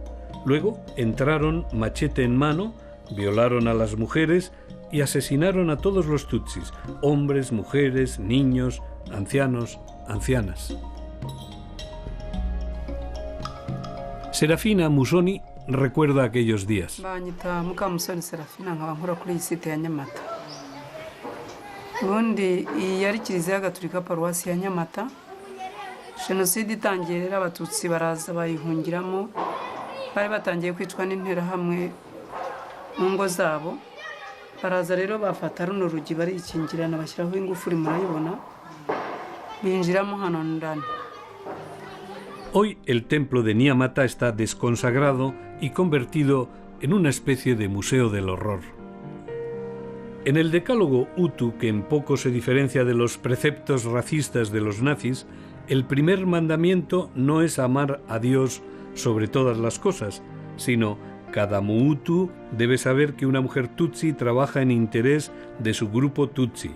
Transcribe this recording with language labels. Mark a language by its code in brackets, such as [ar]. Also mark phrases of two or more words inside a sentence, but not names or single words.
[es] Luego entraron machete en mano, violaron a las mujeres y asesinaron a todos los tutsis, hombres, mujeres, niños, ancianos, ancianas. Serafina Musoni recuerda aquellos días. [rw] Banyita Mukamusoni Serafina, nkaba nkora kuri iyi site ya Nyamata. Ubundi iyi yari Kiliziya Gatolika Paruwasi ya Nyamata. Jenoside itangiye rero abatutsi baraza bayihungiramo, bari batangiye kwicwa n'interahamwe mu ngo zabo. Baraza rero bafata runo rugi barikingirana bashyiraho ingufuri, murayibona, binjiramo hano ndani. [es] Hoy el templo de Nyamata está desconsagrado y convertido en una especie de museo del horror. En el decálogo Hutu, que en poco se diferencia de los preceptos racistas de los nazis, el primer mandamiento no es amar a Dios sobre todas las cosas, sino cada Muhutu debe saber que una mujer Tutsi trabaja en interés de su grupo Tutsi.